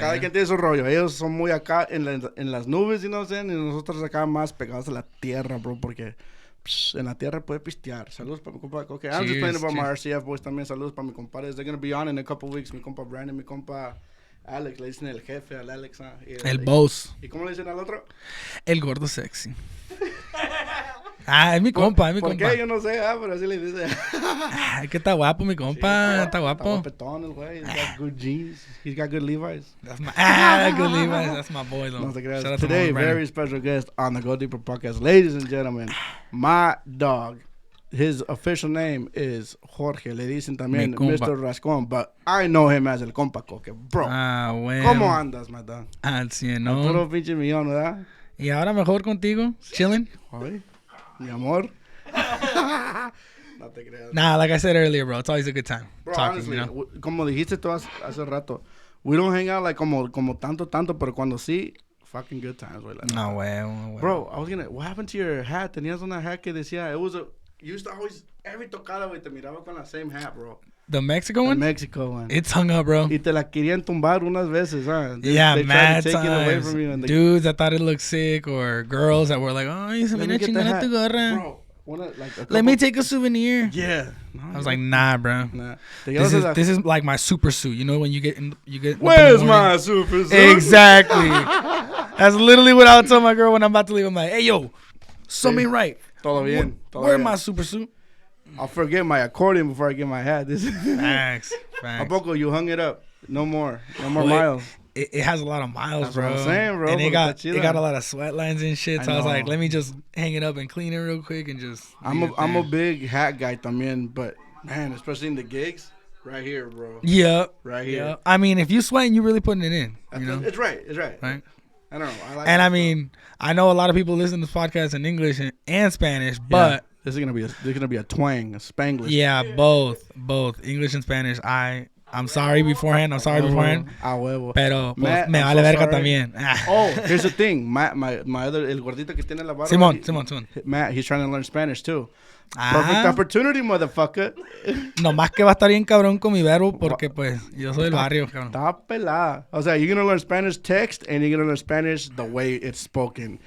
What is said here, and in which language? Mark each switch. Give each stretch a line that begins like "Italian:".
Spanish: cada quien tiene su rollo. Ellos son muy acá en las nubes, y no sé, y nosotros acá más pegados a la tierra, bro, porque en la tierra puede pistear. Saludos para mi compa Koke.
English: I'm just playing about my RCF boys
Spanish: también. Saludos para mi compadres.
English: They're going to be on in a couple weeks.
Spanish: Mi compa Brandon, mi compa Alex. Le dicen el jefe al Alex. El boss. ¿Y cómo le dicen al otro? El gordo sexy. Es mi compa, es mi compa. ¿Por qué? Yo no sé, pero así le dicen. Es que está guapo, mi compa. Está guapo. Está guapetón el güey.
English: He's got good jeans. He's got good Levi's. That's my good Levi's. That's my boy, though.
Spanish: No te creas.
English: Today, very special guest on the Go Deeper Podcast. Ladies and gentlemen, my dog. His official name is Jorge.
Spanish: Le dicen también Mr.
English: Rascón, but I know him as el Compa Koke. Bro,
Spanish: bueno. ¿Cómo andas,
English: my dog?
Spanish: Al 100, ¿no? Puro pinche millón, ¿verdad? Y ahora mejor contigo, chilling. Ay, mi amor. No te creas.
English: Nah, like I said earlier, bro, it's always a good time. Bro, talking, honestly, you know?
Spanish: como dijiste tú hace rato,
English: we don't hang out like
Spanish: como tanto, pero cuando sí,
English: fucking good times,
Spanish: güey.
English: Like,
Spanish: No, güey.
English: Bro, what happened to your hat?
Spanish: Tenías una hat que decía,
English: you used to always, every
Spanish: tocada, güey, te miraba con la
English: same hat, bro. The Mexico The one? Mexico one. It's hung up, bro.
Spanish: Y te la querían tumbar unas veces, huh?
English: Yeah, they mad tried to take it away times. from you. And Dudes that thought it looked sick, or girls that were like, oh, se let
Spanish: mira
English: me get the
Spanish: chingona
English: hat.
Spanish: tu gorra.
English: Bro, Let me take a souvenir. Yeah. No, I was like, nah, bro. nah. This is like my super suit. You know when you get Where's my super suit? Exactly. That's literally what I would tell my girl when I'm about to leave. I'm like, hey, yo, something right.
Spanish: Todo bien.
English: Where's my super suit? I'll forget my accordion before I get my hat. Facts.
Spanish: ¿A poco
English: you hung it up? No more miles. It has a lot of miles, That's bro. what I'm saying, bro. And it got a lot of sweat lines and shit. So I was like, let me just hang it up and clean it real quick and just. I'm a big hat guy también, but man, especially in the gigs, right here, bro. Yeah. Right here. Yeah. I mean, if you sweating, you're really putting it in. You know. It's right. Right. I don't know. I mean, I know a lot of people listen to this podcast in English and Spanish, but there's gonna be a twang, a Spanglish. Yeah, both English and Spanish. I'm sorry beforehand.
Spanish: A huevo. Pero pues, me vale verga también.
English: Oh, here's the thing. My other
Spanish: el gordito que tiene la barba. Simón.
English: Matt, he's trying to learn Spanish too. Perfect opportunity, motherfucker.
Spanish: Nomás que va a estar bien cabrón con mi verbo porque pues yo soy del barrio, cabrón. Está pelada. O sea,
English: you're going to learn Spanish text and you're going to learn Spanish the way it's spoken.